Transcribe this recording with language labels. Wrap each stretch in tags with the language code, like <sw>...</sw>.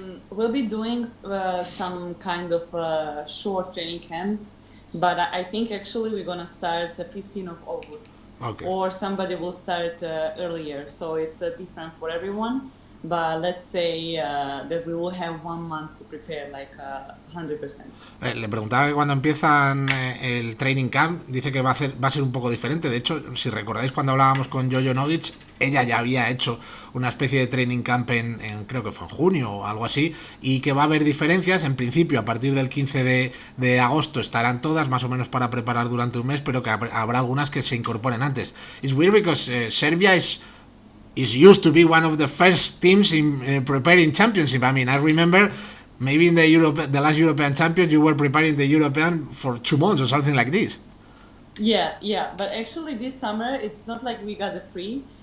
<en>We'll be doing some kind of short training camps, but I think actually we're gonna start the 15th of August, Okay. or somebody will start earlier. So it's different for everyone. But let's say that we will have 1 month to prepare, like 100%.</en> <es>Le preguntaba que cuando empiezan el training camp, dice que va a ser un poco diferente. De hecho, si recordáis cuando hablábamos con Jojo Novic, ella ya había hecho una especie de training camp creo que fue en junio o algo así, y que va a haber diferencias. En principio, a partir del 15 de agosto estarán todas más o menos para preparar durante un mes, pero que habrá algunas que se incorporen antes.</es> <en>It's weird because Serbia is used to be one of the first teams in preparing championship. I mean, I remember maybe in the last European champions, you were preparing the European for 2 months or something like this. Yeah, yeah. But actually, this summer it's not like we got the free.</en>